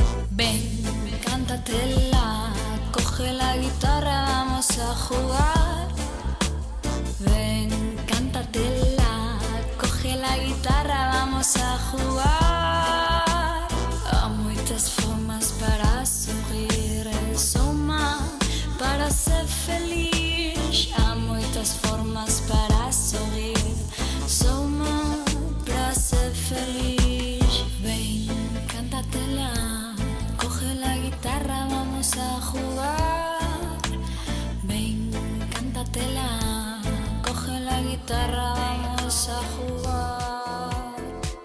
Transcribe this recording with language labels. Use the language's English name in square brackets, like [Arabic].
[Spanish] Ven, cántatela, coge la guitarra, vamos a jugar. Ven, cántatela, coge la guitarra, vamos a jugar. [Portuguese] Há muitas formas para sorrir, soma para ser feliz. Há muitas formas para sorrir, soma para ser feliz. [Spanish] Ven, cántatela, coge la guitarra, vamos a jugar. Ven, cántatela, coge la guitarra, vamos a jugar.